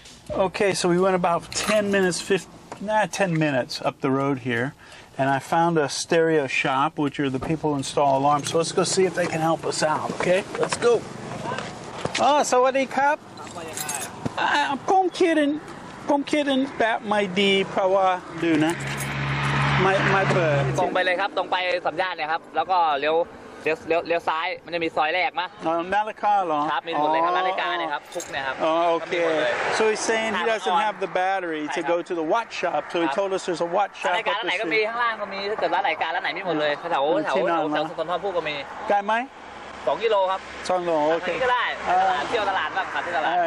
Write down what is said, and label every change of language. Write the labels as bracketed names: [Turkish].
[English] Okay, so we went about 10 minutes, 10 minutes up the road here. And I found a stereo shop, which are the people who install alarms. So let's go see if they can help us out, okay? Let's go. [Thai] Oh, สวัสดีครับผมคิดแบบไม่ดีเพราะว่าดูนะไม่เปิด ตรงไปเลยครับตรงไปสัญญาณเนี่ยครับแล้วก็เลี้ยวซ้ายมันจะมีซอยแรกมั้ย นาฬิกาเหรอ ครับมีหมดเลยครับนาฬิกาเนี่ยครับทุกเนี่ยครับ [English] okay so he's saying he doesn't have the battery to go to the watch shop so he told us there's a watch shop [Thai] นาฬิการ้านไหนก็มีข้างล่างก็มีถ้าเกิดร้านนาฬิการ้านไหนมีหมดเลยแถวสกลนครพูดก็มี ไกลไหม 2 กิโลครับ 2 กิโลโอเค ก็ได้เที่ยวตลาดบ้างครับที่ตลาด